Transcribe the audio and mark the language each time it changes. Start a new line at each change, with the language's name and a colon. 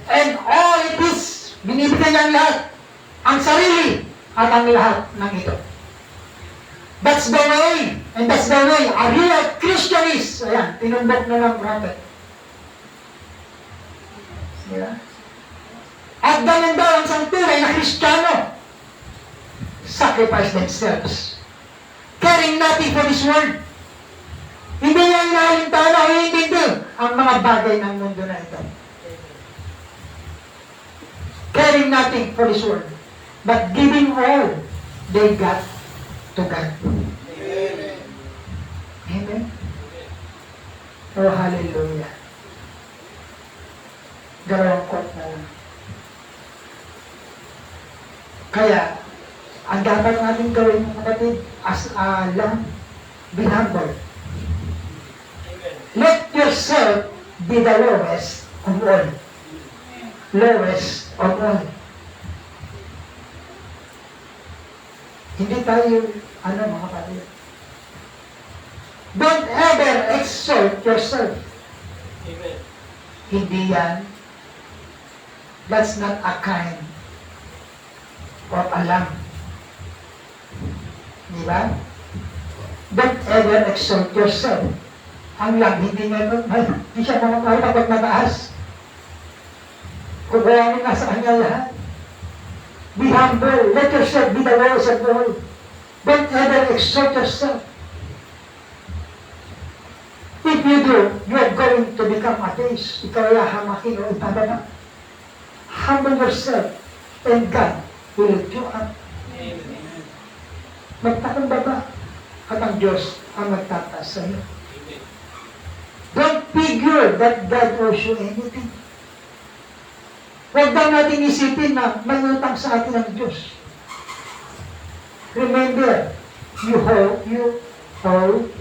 English: And all it is,
Filipino: binibigay niya ang lahat. Ang sarili at ang lahat ng ito.
English: That's the way. And that's the way a real Christian is.
Filipino: Ayan, tinumbok na ng prophet. Yeah. At ganun daw ang isang tunay na Kristiyano.
English: Sacrifice themselves. Caring nothing for this world.
Filipino: Hindi niya inahalintana o hindi ang mga bagay ng mundo na ito.
English: Caring nothing for this world. But giving all they got to God. Amen. Amen. Oh, hallelujah.
Filipino: Dalawang quote na lang. Kaya, ang dapat natin gawin mga kapatid,
English: as a lamb, be humble. Let yourself be the lowest of all. Lowest of all.
Filipino: Hindi tayo, mga kapatid.
English: Don't ever exalt yourself. Amen.
Filipino: Hindi yan.
English: That's not a kind of a lamb.
Filipino: Di ba?
English: Don't ever exalt yourself.
Filipino: Ang lamb, hindi siya mamamahal kapag mataas. Kukuha mo nga sa kanya lahat.
English: Be humble. Let yourself be the lowest of all. Don't ever exalt yourself. If you do, you are going to become a base.
Filipino: Ikaw ay hamakin o itababa.
English: Humble yourself and God will lift you up. Amen.
Filipino: Magtakumbaba at ang Diyos ang magtataas sa iyo.
English: Don't figure that God owes you anything.
Filipino: Huwag daw natin isipin na may utang sa atin ang Diyos.
English: Remember, you owe Him all.